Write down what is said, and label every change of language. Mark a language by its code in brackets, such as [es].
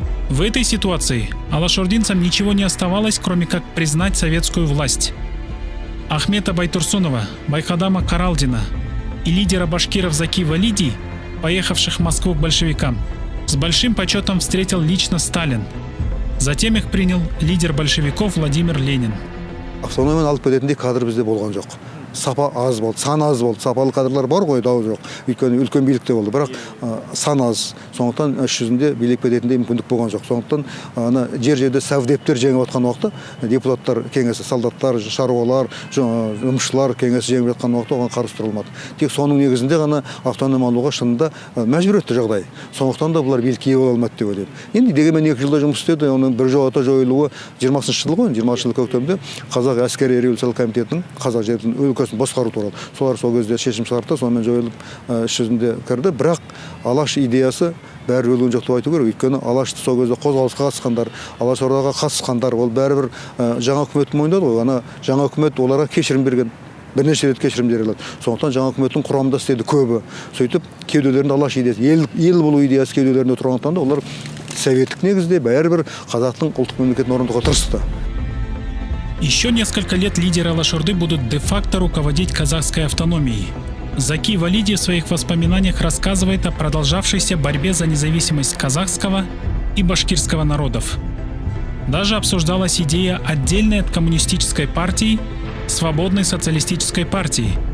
[ru] В этой ситуации алашординцам ничего не оставалось, кроме как признать советскую власть. Ахмета Байтурсунова, Байхадама Каралдина и лидера башкиров Заки Валиди, поехавших в Москву к большевикам, с большим почетом встретил лично Сталин. Затем их принял лидер большевиков Владимир Ленин. [kk] Автономияны алып кететіндей кадр бізде болған жоқ. Сапа аз болды, сан аз болды, сапалы кадрлар бар ғой, дау жоқ. Өйткені үлкен билікте болды, бірақ сан аз. Сондықтан іс жүзінде билік кететіндей мүмкіндік болған жоқ. Сондықтан жер-жерде совдептер жеңіп жатқан уақытта депутаттар кеңесі, солдаттар, шаруалар, жұмысшылар кеңесі жеңіп жатқан уақытта оған қарсы тұра алмады. Тек соның негізінде ғана автономия алуға шынында мәжбүр етті жағдай. Сондықтан да бұлар билікке ие бола алмады деп ойлаймын. Енді дегенмен 2 жылда жұмыс істеді, оның біржолата жойылуы 20-шы жыл ғой, 20-шы жыл көктемде Қазақ әскери революциялық комитетінің Қазақ жерінің өлкөсүн басқару туралы. Солар сол кезде шешім шығарды, сонымен жойылып іс жүзінде кірді. Бірақ Алаш идеясы бәрі өлген жоқ деп айту керек. Өйткені Алашты сол кезде қозғалысқа қатысқандар, Алашордаға қатысқандар, ол бәрібір жаңа үкімет мойындады ғой. Ана жаңа үкімет оларға кешірім берген. Бірнеше рет кешірім берілді. Сондықтан жаңа үкіметтің құрамында істеді көбі. Сөйтіп кеуделерінде Алаш идеясы, ел болу идеясы кеуделерінде тұрғандықтан да олар советтік негізде бәрібір қазақтың ұлттық мемлекетін орнатуға тырысты. [ru] Еще несколько лет лидеры Алашорды будут де-факто руководить казахской автономией. Заки Валиди в своих воспоминаниях рассказывает о продолжавшейся борьбе за независимость казахского и башкирского народов. Даже обсуждалась идея отдельной от коммунистической партии Свободной социалистической партии.